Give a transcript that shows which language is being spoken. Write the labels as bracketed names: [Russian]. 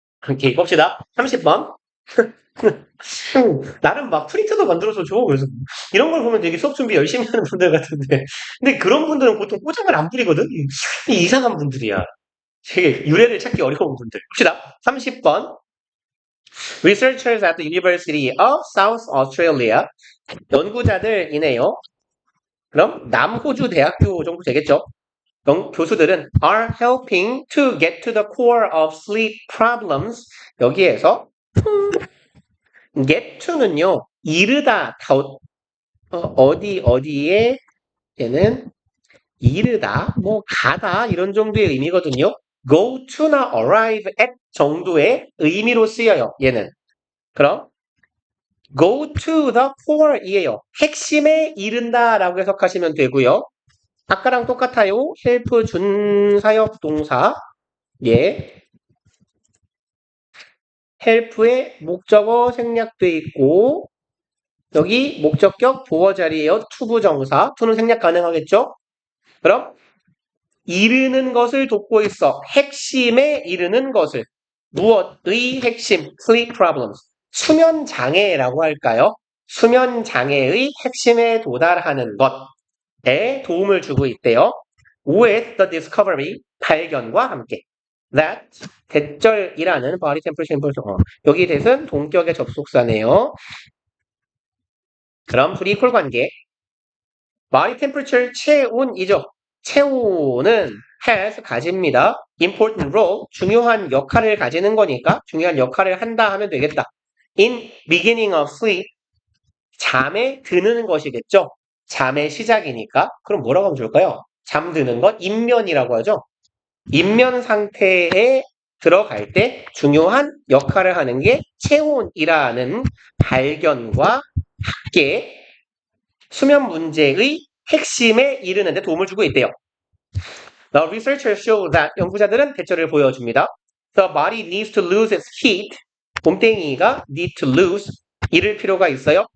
[Korean] 오케이 봅시다. 30번. 나름 막 프린터도 만들어서 줘. 그래서 이런 걸 보면 되게 수업 준비 열심히 하는 분들 같은데. 근데 그런 분들은 보통 꼬장을 안 부리거든? 이 이상한 분들이야. 되게 유래를 찾기 어려운 분들. 봅시다. 30번. [English] Researchers at the University of South Australia. [Korean] 연구자들이네요. 그럼 남호주 대학교 정도 되겠죠? 교수들은 [English] are helping to get to the core of sleep problems. [Korean] 여기에서 get to는요, 이르다, 어디에, 얘는 이르다, 뭐, 가다, 이런 정도의 의미거든요. go to나 arrive at 정도의 의미로 쓰여요, 얘는. 그럼, [English] go to the core [Korean] 이에요. 핵심에 이른다 라고 해석하시면 되고요. 아까랑 똑같아요. help 준사역 동사. 예. help의 목적어 생략돼 있고, 여기 목적격 보어 자리에요. 투부정사. 투는 생략 가능하겠죠? 그럼 이르는 것을 돕고 있어. 핵심에 이르는 것을. 무엇의 핵심? [English] sleep problems. [Korean] 수면 장애라고 할까요? 수면 장애의 핵심에 도달하는 것에 도움을 주고 있대요. [English] with the discovery, 발견과 함께. [Korean] that, 대절이라는 [English] body temperature, [Korean] 여기 대은 동격의 접속사네요. 그럼 불이퀄 관계. body temperature 체온이죠. 체온은 has 가집니다. [English] important role [Korean] 중요한 역할을 가지는 거니까 중요한 역할을 한다 하면 되겠다. [English] in beginning of sleep [Korean] 잠에 드는 것이겠죠. 잠의 시작이니까. 그럼 뭐라고 하면 좋을까요? 잠드는 것 인면이라고 하죠. 인면 상태에 들어갈 때 중요한 역할을 하는 게 체온이라는 발견과 함께 수면 문제의 핵심에 이르는데 도움을 주고 있대요. [English] The researchers show that [Korean] 연구자들은 대처를 보여줍니다. [English] The body needs to lose its heat. [Korean] 몸뚱이가 need to lose 잃을 필요가 있어요.